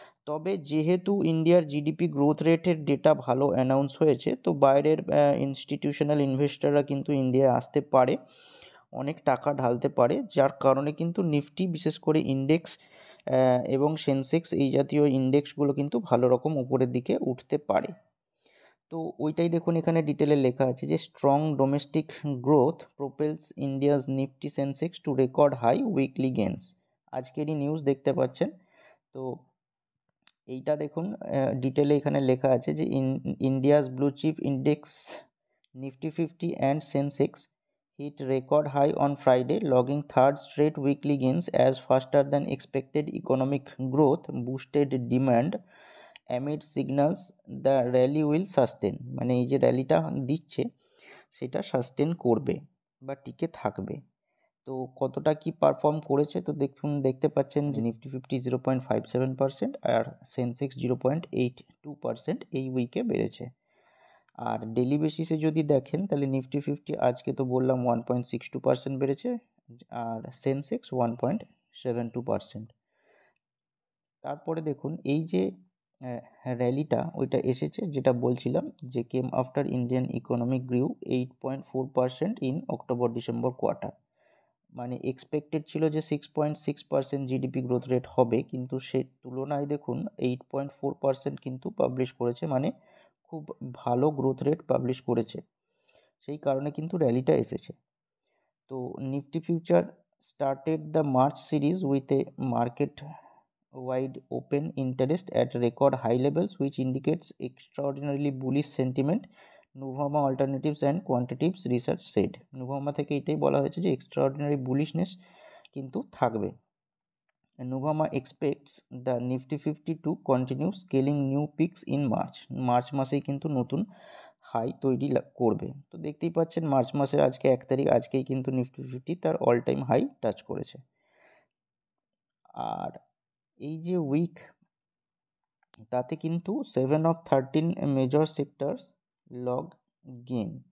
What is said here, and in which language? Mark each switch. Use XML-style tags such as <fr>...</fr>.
<bn>তবে যেহেতু ইন্ডিয়ার জিডিপি গ্রোথ রেটের ডেটা ভালো অ্যানাউন্স হয়েছে, তো বাইরের ইনস্টিটিউশনাল ইনভেস্টররা কিন্তু ইন্ডিয়ায় আসতে পারে, অনেক টাকা ঢালতে পারে, যার কারণে কিন্তু নিফটি বিশেষ করে ইন্ডেক্স এবং সেন্সেক্স এই জাতীয় ইন্ডেক্সগুলো কিন্তু ভালো রকম উপরের দিকে উঠতে পারে। তো ওইটাই দেখুন এখানে ডিটেলে লেখা আছে যে</bn> <en>Strong domestic growth propels India's Nifty Sensex to record high weekly gains.</en> <bn>আজকেরই news দেখতে পাচ্ছেন। তো এইটা দেখুন ডিটেলে এখানে লেখা আছে যে</bn> <en>India's blue chip index Nifty fifty and Sensex hit record high on Friday, logging third straight weekly gains as faster than expected economic growth boosted demand amid signals the rally will sustain।</en> <bn>মানে এই যে র্যালিটা দিচ্ছে সেটা sustain করবে বা টিকে থাকবে। তো কতটা কি পারফর্ম করেছে, তো দেখতে পাচ্ছেন যে নিফটি ফিফটি 0.57% আর সেন্সেক্স 0.82% এই উইকে বেড়েছে। আর ডেলি বেসিসে যদি দেখেন তাহলে নিফটি ফিফটি আজকে তো বললাম 1.62% বেড়েছে, আর সেন্সেক্স 1.72%। তারপরে দেখুন এই যে র্যালিটা ওইটা এসেছে যেটা বলছিলাম যে</bn> <en>Came after Indian economic grew 8.4% in October December quarter.</en> <bn>মানে এক্সপেক্টেড ছিল যে 6.6% জিডিপি গ্রোথ রেট হবে, কিন্তু সে তুলনায় দেখুন 8.4% কিন্তু পাবলিশ করেছে, মানে খুব ভালো গ্রোথ রেট পাবলিশ করেছে, সেই কারণে কিন্তু র্যালিটা এসেছে।</bn> <en>তো Nifty future started the March series with a market wide open interest at record high levels, which indicates extraordinarily bullish sentiment, Nuvama Alternatives and Quantitatives Research said.</en> <bn>Nuvama থেকে এটাই বলা হয়েছে যে</bn> <en>extraordinary bullishness</en> <bn>কিন্তু থাকবে.</bn> <en>Nuvama expects the Nifty 50 to continue scaling new peaks in March.</en> <bn>March মাসেই কিন্তু নতুন হাই তৈরি করবে. তো দেখতেই পাচ্ছেন মার্চ মাসের আজকে 1 তারিখ, আজকেই কিন্তু নিফটি 50 তার অল টাইম হাই টাচ করেছে. আর এই যে উইক, তাতে কিন্তু</bn> <en>7 of 13 major sectors log gain.</en>